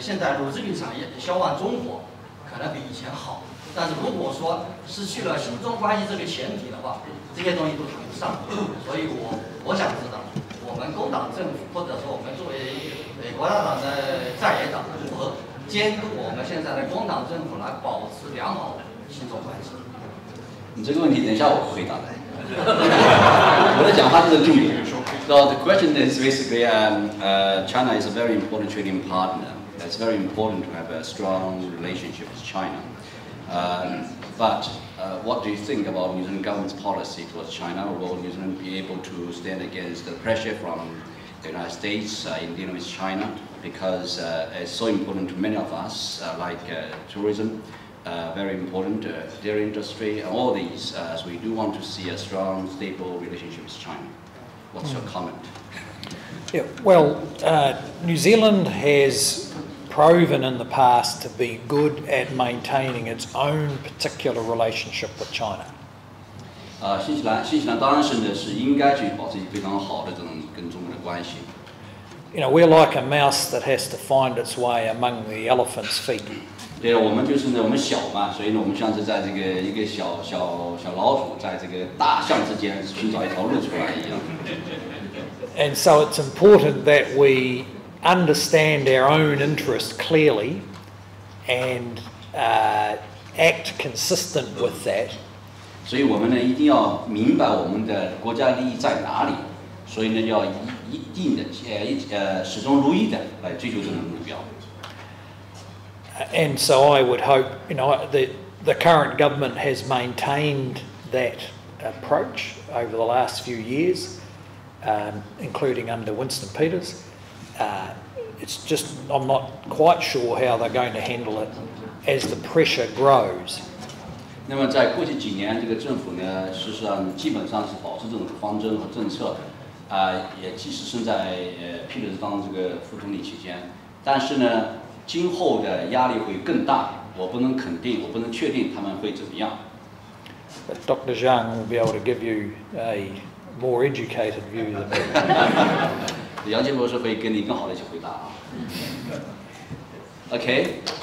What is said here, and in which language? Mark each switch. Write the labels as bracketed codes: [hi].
[zh] 现在乳制品产业销往中国可能比以前好，但是如果说失去了新中关系这个前提的话，这些东西都谈不上。所以我想知道，我们工党政府或者说我们作为国家党的在野党，如何监督我们现在的工党政府来保持良好的新中关系？你这个问题等一下我回答的。我的讲话是重点。 [en] So the question is basically, China is a very important trading partner, It's very important to have a strong relationship with China. But what do you think about New Zealand government's policy towards China? Will New Zealand be able to stand against the pressure from the United States in dealing with China? Because it's so important to many of us, like tourism, very important, dairy industry, and all these, as we do want to see a strong, stable relationship with China. What's your comment? Yeah, well, New Zealand has proven in the past to be good at maintaining its own particular relationship with China. [zh] 新西兰当然是应该去保持非常好的这种跟中国的关系。 [en] You know, we're like a mouse that has to find its way among the elephant's feet. [zh] 对，我们就是呢，我们小嘛，所以呢，我们像是在这个一个小老鼠在这个大象之间寻找一条路出来一样。 [en] And so it's important that we understand our own interest clearly and act consistent with that. [zh] 所以我们呢一定要明白我们的国家利益在哪里，所以呢要一定的始终如一的来追求这种目标。 [en] And so I would hope, you know, the current government has maintained that approach over the last few years, including under Winston Peters. It's just, I'm not quite sure how they're going to handle it as the pressure grows. [zh] 那么在过去几年，这个政府呢，事实上基本上是保持这种方针和政策，也即使是在Peters当这个副总理期间，但是呢，今后的压力会更大，我不能肯定，我不能确定他们会怎么样。 [en] But Dr. Zhang will be able to give you a more educated view than me. [zh] 杨健博士会跟你更好的一起回答啊。Okay.